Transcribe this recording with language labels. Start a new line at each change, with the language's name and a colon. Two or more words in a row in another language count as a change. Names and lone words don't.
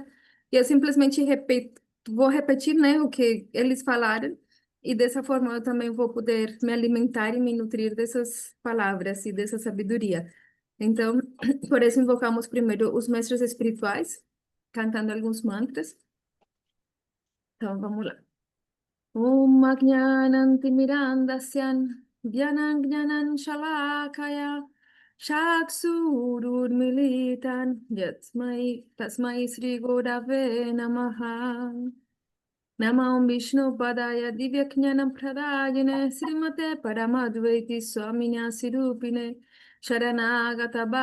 Portuguese: E eu simplesmente vou repetir, né, o que eles falaram. E dessa forma eu também vou poder me alimentar e me nutrir dessas palavras e dessa sabedoria. Então, por isso invocamos primeiro os mestres espirituais, cantando alguns mantras. Então, vamos lá.
Sanskrit: Om Ajnanantimirandasyan Gyanan Shalakaya Chaksururmilitan Tasmai Sri Gurave Namaha Namah Vishnu Padaya Divyaknanam Pradayane Srimate Paramadvaiti Swamina Sirupine Sharanagata